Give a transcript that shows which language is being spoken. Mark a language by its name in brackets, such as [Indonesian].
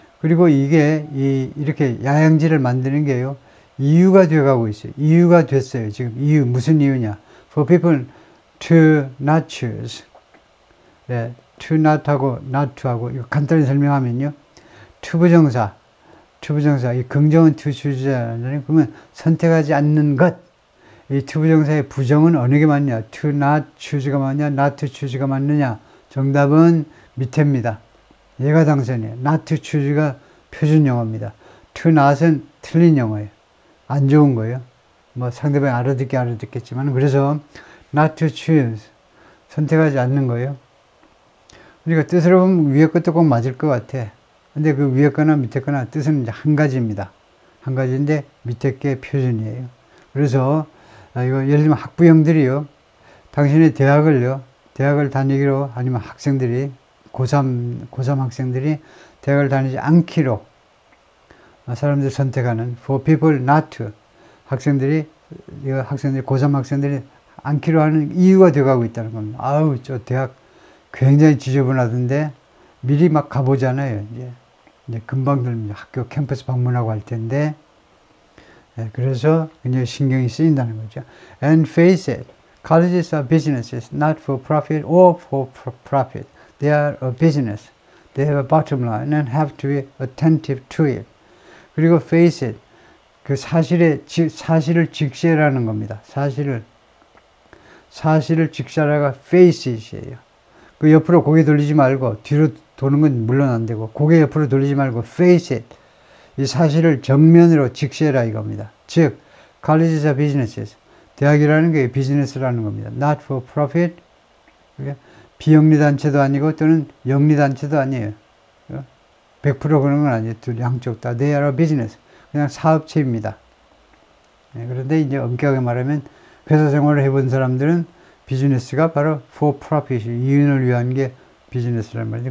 [Korean] 그리고 이게 이렇게 야영지를 만드는 게요. 이유가 되어가고 있어요. 이유가 됐어요. 지금 이유 무슨 이유냐? [English] For people to not choose. [Korean] 네, [English] to not [Korean] 하고 [English] not to [Korean] 하고 이거 간단히 설명하면요. 투부정사, 이 긍정은 [English] to choose [Korean] 잖아요. 그러면 선택하지 않는 것. 이 투부정사의 부정은 어느 게 맞냐? [English] To not choose [Korean] 가 맞냐? [English] Not to choose [Korean] 가 맞느냐? 정답은 밑에입니다. 얘가 당선이에요. [English] Not to choose [Korean] 가 표준 영어입니다. [English] To not [Korean] 은 틀린 영어예요. 안 좋은 거예요. 뭐 상대방이 알아듣겠지만 그래서 [English] not to choose [Korean] 선택하지 않는 거예요. 그러니까 뜻으로 보면 위에 것도 꼭 맞을 것 같아. 근데 그 위에 거나 밑에 거나 뜻은 이제 한 가지입니다. 한 가지인데 밑에 게 표준이에요. 그래서 이거 예를 들면 학부형들이요. 당신의 대학을 다니기로 아니면 학생들이 고3 학생들이 대학을 다니지 않기로 사람들이 선택하는 [English] for people not to [Korean] 고3 학생들이 않기로 하는 이유가 되어가고 있다는 겁니다. 아우 저 대학 굉장히 지저분하던데 미리 막 가보잖아요. 이제 금방 학교 캠퍼스 방문하고 할 텐데 그래서 굉장히 신경이 쓰인다는 거죠. [English] And face it, colleges are businesses, not for profit or for profit. They are a business. They have a bottom line and have to be attentive to it. [Korean] 그리고 [English] face it, [Korean] 그 사실을 직시하라는 겁니다. 사실을 직시하라가 [English] face it [Korean] 이에요. 그 옆으로 고개 돌리지 말고 뒤로 도는 건 물론 안 되고 고개 옆으로 돌리지 말고 [English] face it. [Korean] 이 사실을 정면으로 직시해라 이겁니다. [English] 즉, colleges are businesses. [Korean] 대학이라는 게 비즈니스라는 겁니다. [English] Not for profit. [Korean] 비영리단체도 아니고 또는 영리단체도 아니에요. 100% 그런 건 아니에요. 양쪽 다. [English] They are a business. [Korean] 그냥 사업체입니다. 그런데 이제 엄격하게 말하면 회사 생활을 해본 사람들은 비즈니스가 바로 [English] for profit, [Korean] 이윤을 위한 게 비즈니스란 말이죠.